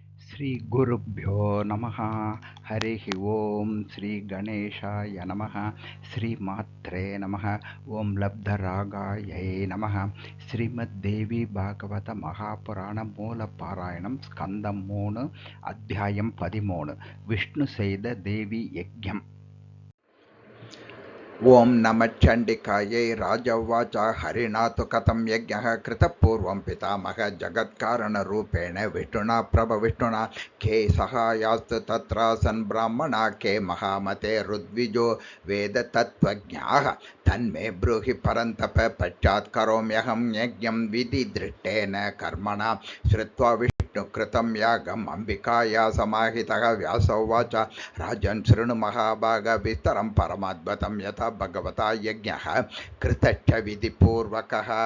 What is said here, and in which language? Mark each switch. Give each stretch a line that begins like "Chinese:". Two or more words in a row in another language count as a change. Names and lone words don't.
Sanskrit: ಶ್ರೀ ಗುರುಭ್ಯೋ ನಮಃ. ಹರಿ ಓಂ. ಶ್ರೀ ಗಣೇಶಾಯ ನಮಃ. ಶ್ರೀಮಾತ್ರೇ ನಮಃ. ಓಂ ಲಬ್ಧರಾಗಾಯೈ ನಮಃ. ಶ್ರೀಮದ್ದೇವಿ ಭಾಗವತ
Tamil: மகாபுராண மூல பாராயணம் ஸ்கந்தம் 3 அத்தியாயம் 13 விஷ்ணு செய்த தேவி யஜ்ஞம்.
Sanskrit: ओम नमः चंडिकायै राजवाच हरिणा तु कथं यज्ञः कृतः पूर्वं पितामह जगत्कारणरूपेण विष्णुना प्रभविष्णुना के सहायास्तु तत्रासन् ब्राह्मणा के महामते ऋद्विजो वेदतत्त्वज्ञाः तन्मे ब्रूहि परन्तप पश्चात् करोम्यहं यज्ञं विधिदृष्टेन कर्मणा श्रुत्वा कृतं यागम् अंबिकाया समाहितः व्यास उवाच राजन् शृणु महाभाग विस्तरं परमाद्भुतं यथा भगवता यज्ञः कृतश्च विधिपूर्वकः.